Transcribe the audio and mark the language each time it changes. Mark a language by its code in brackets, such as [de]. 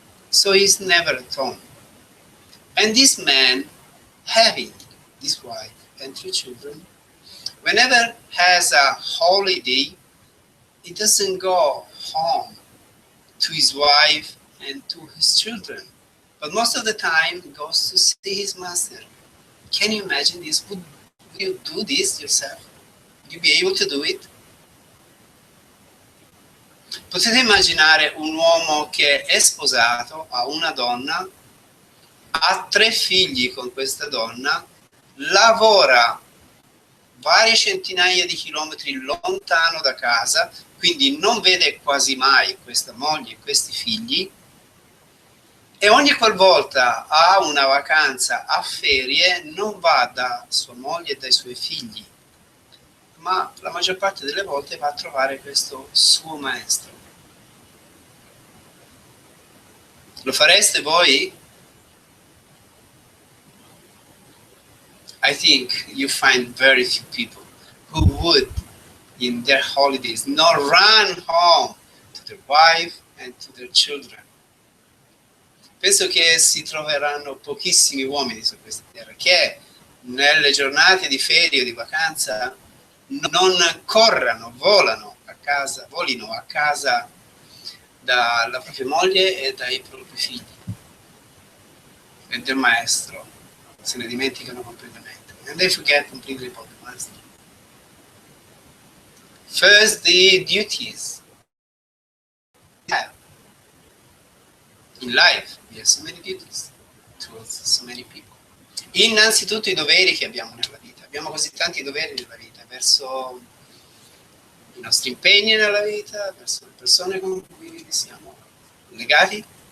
[en] So he's never at home. And this man, having this wife and 3 children, whenever has a holiday, he doesn't go home to his wife and to his children, but most of the time he goes to see his master. Can you imagine this? Would you do this yourself? Would you be able to do it? [it] Potete immaginare un uomo che è sposato, ha una donna, ha 3 figli con questa donna, lavora varie centinaia di chilometri lontano da casa, quindi non vede quasi mai questa moglie e questi figli, e ogni qualvolta ha una vacanza a ferie non va da sua moglie e dai suoi figli, ma la maggior parte delle volte va a trovare questo suo maestro. Lo fareste voi? [en] I think you find very few people who would, in their holidays, not run home to their wife and to their children. [it] Penso che si troveranno pochissimi uomini su questa terra che nelle giornate di ferie o di vacanza non corrano, volino a casa dalla propria moglie e dai propri figli e del maestro. Se ne dimenticano completamente. [en] And they forget completely about the master. First, the duties. Yeah. In life, we have so many duties towards so many people. [it] Innanzitutto i doveri che abbiamo nella vita. Abbiamo così tanti doveri nella vita, verso i nostri impegni nella vita, verso le persone con cui siamo legati.